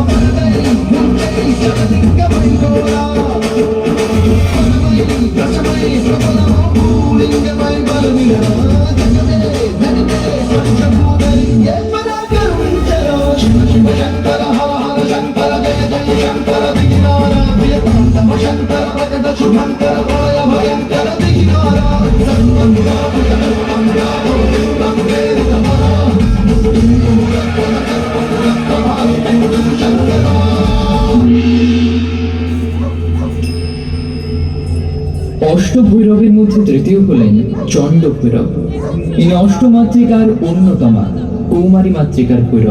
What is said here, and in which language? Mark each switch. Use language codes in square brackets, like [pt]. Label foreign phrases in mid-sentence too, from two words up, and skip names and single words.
[te] లింగమై గోరా లింగమై బలమిరా జగమే ధనిమే పంచభూతలి పరాకరుంచరా శివ శివ శంకర హర హర శంకర జయ జయ శంకర దిగినారా ప్రియతాంతమ శంకర భజన శుభంకర ప్రళయ భయంకర దిగినారా సర్వంగా సర్వంగా [bn] অষ্টভৈরবের মধ্যে তৃতীয় হলেন চণ্ড ভৈরব। ইনি অষ্টমাতৃকার অন্যতমা কৌমারী মাতৃকার ভৈরব।